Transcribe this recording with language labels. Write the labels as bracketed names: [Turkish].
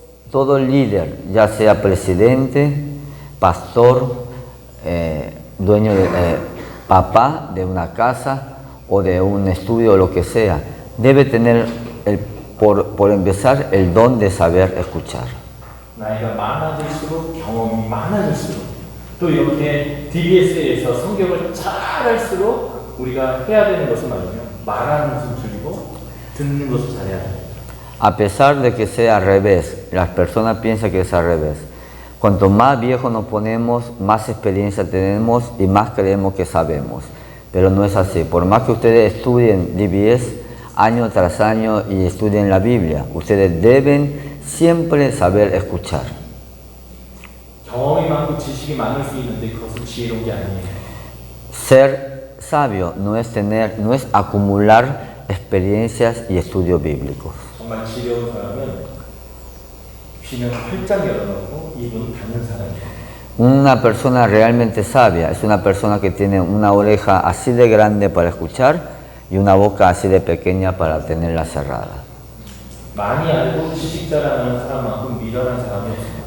[Spanish] Todo líder, ya sea presidente, pastor, dueño papá de una casa o de un estudio o lo que sea, debe tener por empezar el don de saber escuchar. [Korean] 나이가 많아질수록 경험이 많아질수록 또 이렇게 DBS에서 성경을 잘 할수록 우리가 해야 되는 것은 뭐냐면 말하는 것을 줄이고 듣는 것을 잘해야 돼요. [Spanish] A pesar de que sea al revés, las personas piensan que es al revés. Cuanto más viejos nos ponemos, más experiencia tenemos y más creemos que sabemos. Pero no es así. Por más que ustedes estudien DBS año tras año y estudien la Biblia, ustedes deben siempre saber escuchar. [Korean] 경험이 많고 지식이 많을 수 있는데 그것은 지혜로운 게 아니에요. [Spanish] Ser sabio no es acumular experiencias y estudios bíblicos. [Korean] 정말 지혜로운 사람은 귀는 활짝 열어놓고 입은 닫는 사람이에요. [Spanish] Una persona realmente sabia es una persona que tiene una oreja así de grande para escuchar y una boca así de pequeña para tenerla cerrada. [Korean] 많이 알고 지식 자랑하는 사람만큼 미련한 사람이 없습니다.